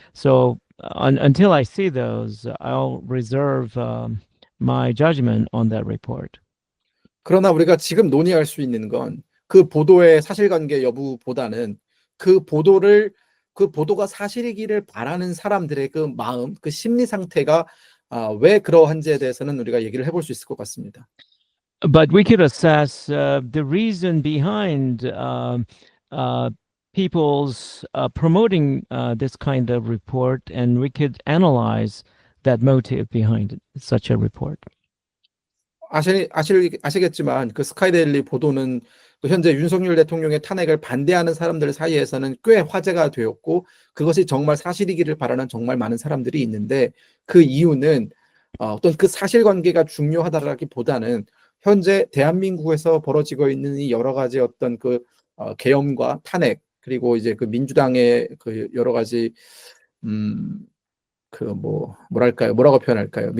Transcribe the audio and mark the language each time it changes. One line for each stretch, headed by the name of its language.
English: So until I see those, I'll reserve my judgment on that report.
Korean: 그러나 우리가 지금 논의할 수 있는 건 그 보도의 사실관계 여부보다는 그 보도가 사실이기를 바라는 사람들의 그 마음, 그 심리 상태가 왜 그러한지에 대해서는 우리가 얘기를 해볼 수 있을 것 같습니다.
English: But we could assess the reason behind people's promoting this kind of report, and we could analyze that motive behind such a report.
Korean: 아시겠지만 그 스카이데일리 보도는 현재 윤석열 대통령의 탄핵을 반대하는 사람들 사이에서는 꽤 화제가 되었고 그것이 정말 사실이기를 바라는 정말 많은 사람들이 있는데 그 이유는 어떤 그 사실관계가 중요하다라기보다는 현재 대한민국에서 벌어지고 있는 이 여러 가지 어떤 그 계엄과 탄핵 그리고 이제 그 민주당의 그 여러 가지 그 뭐라고 표현할까요?